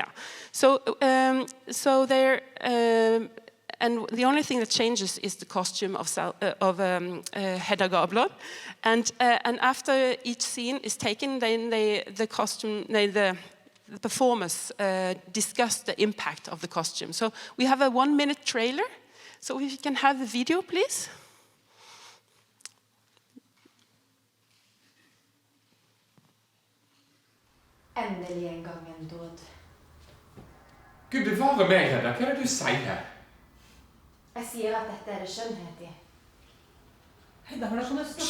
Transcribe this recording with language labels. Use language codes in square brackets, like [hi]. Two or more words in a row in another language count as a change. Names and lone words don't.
[en] So they're and the only thing that changes is the costume of Hedda Gabler. And after each scene is taken, then the performers discuss the impact of the costume. So we have a 1-minute trailer. So if you can have the video, please. [no] Endelig en gang en dåd. Gud bevare meg, Hedda. Hva er det du sier her? Jeg sier at dette er det skjønnhet i. Hedda, hvordan kan du snakke?